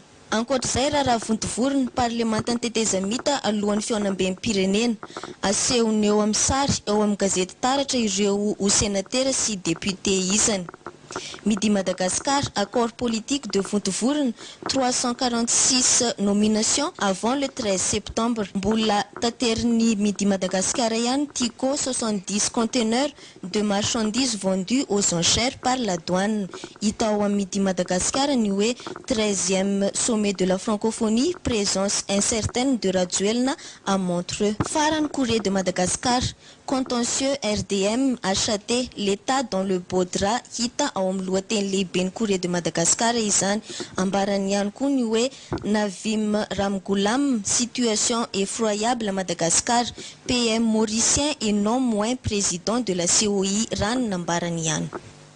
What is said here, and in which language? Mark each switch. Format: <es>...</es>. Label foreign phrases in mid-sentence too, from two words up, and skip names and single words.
<mg>Ankoatr'izay raha vontovorony parlementan tetezamita alohan'ny fiaonam-bem-pirenena asehony eo amin'ny sary eo amin'ny gazety taratra ireo senatera sy député isany.</mg> <fr>Midi Madagascar, accord politique de vontovorona 346 nominations avant le 13 septembre.</fr> <mg>Mbola tateriny Midi Madagascar ihany</mg> <fr>Tico 70 conteneurs de marchandises vendues aux enchères par la douane.</fr> <mg>Hita ao amin'ny Midi Madagascar ny hoe</mg> <fr>13e sommet de la francophonie, présence incertaine de Rajoelina à Montreux. Farany Courrier de Madagascar, contentieux RDM acheté l'État dans le beau drap</fr> <mg>hita ao amin'ny lohateny lehibeny Courrier de Madagascar izany. Ambarany ihany koa ny hoe Navim Ramgoulam,</mg> <fr>situation effroyable à Madagascar, PM mauricien et non moins président de la COI,</fr> <mg>raha ny nambarany ihany.</mg>